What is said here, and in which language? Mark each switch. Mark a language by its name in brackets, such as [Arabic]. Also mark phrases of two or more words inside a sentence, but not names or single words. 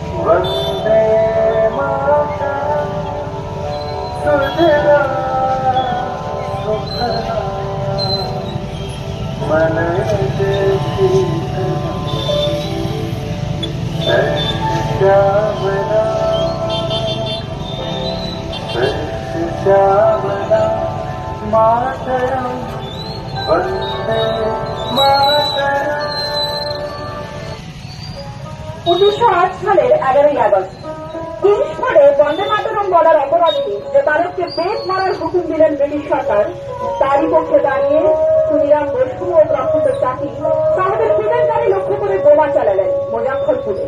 [Sanskrit] वंदे मातरम सुजला सुफला मलयजशीतलं श्यामला श्यामला मातरम वंदे मातरम। [Bangla] 1908 সালের 11ই আগস্ট তিরিশ পরে বন্দে মাতরম বলার অপরাধে যে তাদেরকে পেট মারার হুকুম দিলেন ব্রিটিশ সরকার, তারই পক্ষে দাঁড়িয়ে ক্ষুদিরাম বসু ও প্রফুল্ল চাকি তাদের কেলেঙ্কারি লক্ষ্য করে বোমা চালালেন মুজাফফরপুরে।